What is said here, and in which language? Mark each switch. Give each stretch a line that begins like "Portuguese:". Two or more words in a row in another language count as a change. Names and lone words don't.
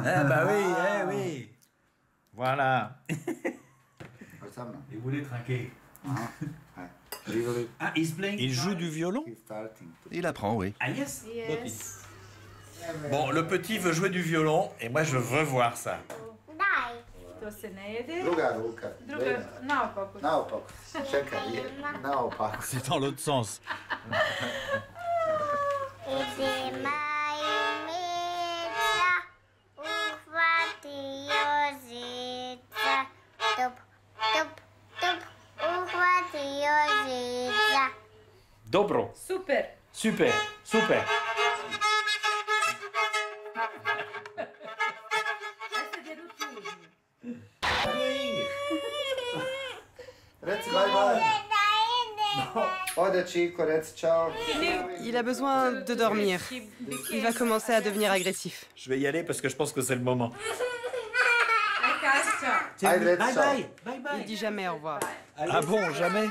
French: Ah, bah oui, oui. Voilà. Et vous voulez trinquer. Ah, Il joue du violon? Il apprend, oui.
English: Ah, yes.
French: Bon, le petit veut jouer du violon et moi je veux voir ça.
Bosnian: To se ne jede. Druga ruka. Naopako. Naopako. Čekaj, naopako.
French: C'est dans l'autre sens.
Bosnian: Dobro. Super. Super, super. Reci
English: bye bye.
Bosnian: Ode Chico, reci ciao.
French: Il a besoin de dormir. Il va commencer à devenir agressif. Je vais y aller parce que je pense que c'est le moment.
English: Bye bye. Bye bye.
French: Il dit jamais au revoir. Ah bon, jamais?